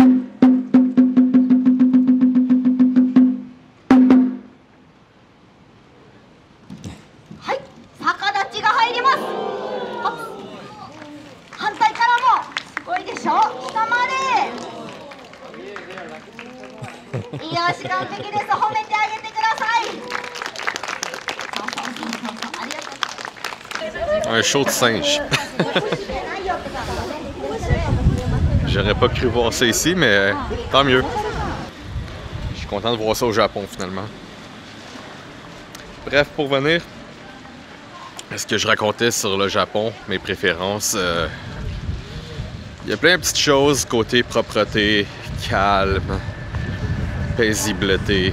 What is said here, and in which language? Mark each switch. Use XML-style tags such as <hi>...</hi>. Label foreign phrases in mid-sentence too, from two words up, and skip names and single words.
<ja>はい、逆立ちが入ります。反対からもすごいでしょ、下までよし、完璧です。褒めてあげてください。ありがとう。</ja> <fr>Un show de singe. J'aurais pas cru voir ça ici, mais tant mieux. Je suis content de voir ça au Japon finalement. Bref, pour venir à ce que je racontais sur le Japon, mes préférences, il y a plein de petites choses côté propreté, calme, paisibilité.</fr>